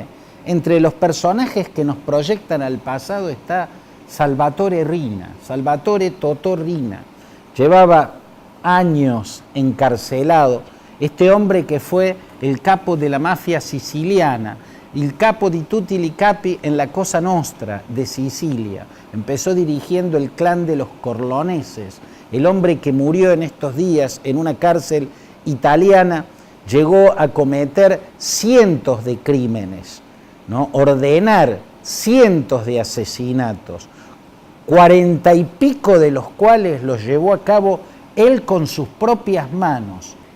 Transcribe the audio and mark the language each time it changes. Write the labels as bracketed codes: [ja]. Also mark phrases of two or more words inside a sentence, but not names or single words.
[es] Entre los personajes que nos proyectan al pasado está Salvatore Riina, Salvatore Totò Riina. Llevaba años encarcelado, este hombre que fue el capo de la mafia siciliana, el [it] capo di tutti i capi [es] en la Cosa Nostra de Sicilia. Empezó dirigiendo el clan de los Corleoneses. El hombre que murió en estos días en una cárcel italiana llegó a cometer cientos de crímenes, ¿no? Ordenar cientos de asesinatos, 40 y pico de los cuales los llevó a cabo él con sus propias manos.